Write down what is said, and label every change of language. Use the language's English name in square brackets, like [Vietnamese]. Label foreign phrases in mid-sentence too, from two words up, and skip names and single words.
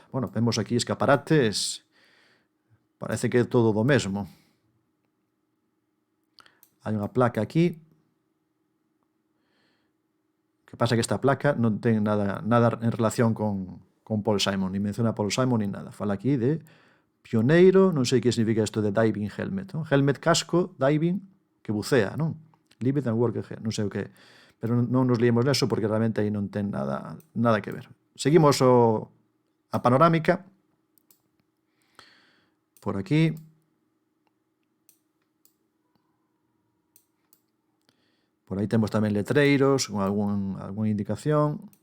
[Galician] Bueno, vemos aquí escaparates, parece que é todo do mesmo. Hai unha placa aquí. O que pasa é que esta placa non ten nada en relación con Paul Simon, ni menciona Paul Simon ni nada. Fala aquí de pioneiro, non sei que significa isto de [English] diving helmet, [Galician] non? Helmet, casco, diving, que bucea, non? [English] Live and work, [Galician] non sei o que. Pero non nos liemos neso porque realmente aí non ten nada que ver. Seguimos a panorámica. Por aquí. Por aí temos tamén letreiros con algunha indicación.